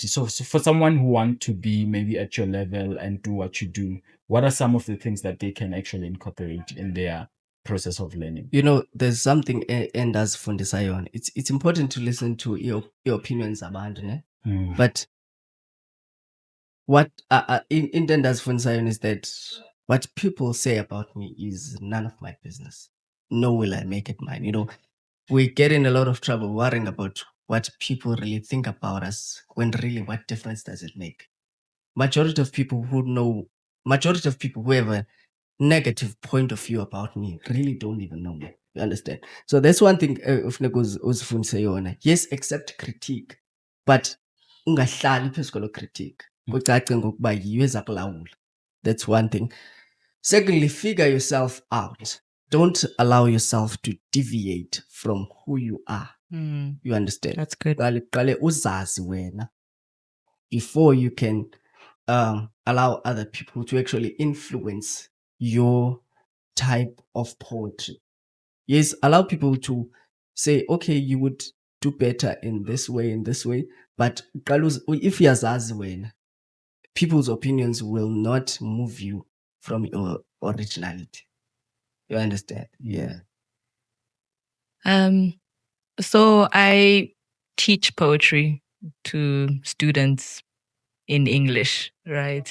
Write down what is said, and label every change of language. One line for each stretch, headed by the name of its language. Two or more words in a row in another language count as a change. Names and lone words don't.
English: So for someone who want to be maybe at your level and do what you do, what are some of the things that they can actually incorporate in their process of learning? There's something
Xhosa: endazifundisayo yona.
English: It's important to listen to your opinions
Xhosa: abantu, ne?
English: But what
Xhosa: into endazifundisayo yona
English: is that what people say about me is none of my business. Nor will I make it mine. We get in a lot of trouble worrying about what people really think about us, when really, what difference does it make? Majority of people who have a negative point of view about me really don't even know me. You understand? So that's one thing
Xhosa: ufuneka uzifundise yona.
English: Yes, accept critique, but
Xhosa: ungahlali phezu kwelo
English: critique.
Xhosa: Kucace ngokuba yiyo ezakulawula.
English: That's one thing. Secondly, figure yourself out. Don't allow yourself to deviate from who you are. You understand? That's good.
Xhosa: Qale uzazi wena
English: before you can allow other people to actually influence your type of poetry. Yes, allow people to say, okay, you would do better in this way, but if
Xhosa: yazazi wena,
English: people's opinions will not move you from your originality. You understand? Yeah. So I teach poetry to students in English, right?